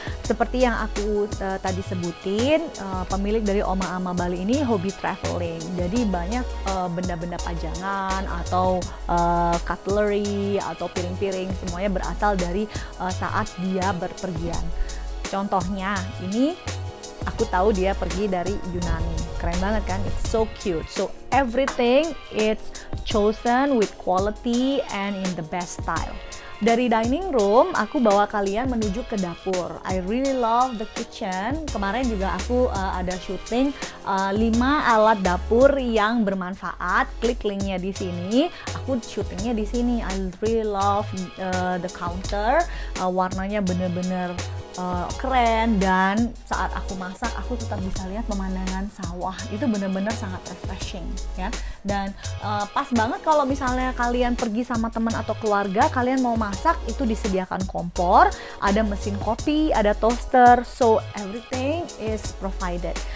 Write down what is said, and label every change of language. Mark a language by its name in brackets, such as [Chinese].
[Indonesian] Seperti yang aku tadi sebutin, pemilik dari Oma Ama Bali ini hobi traveling. Jadi banyak benda-benda pajangan atau cutlery atau piring-piring semuanya berasal dari saat dia berpergian. Contohnya ini aku tahu dia pergi dari Yunani. Keren banget kan? [English] It's so cute. So everything it's chosen with quality and in the best style. [Indonesian] Dari dining room, aku bawa kalian menuju ke dapur. [English] I really love the kitchen. [Indonesian] Kemarin juga aku ada syuting 5 alat dapur yang bermanfaat. Klik linknya di sini. Aku syutingnya di sini. [English] I really love the counter. [Indonesian] Warnanya bener-bener keren, dan saat aku masak aku tetap bisa lihat pemandangan sawah. Itu bener-bener sangat refreshing ya. Dan pas banget kalau misalnya kalian pergi sama teman atau keluarga, kalian mau masak, itu disediakan kompor, ada mesin kopi, ada toaster, [English] so everything is provided.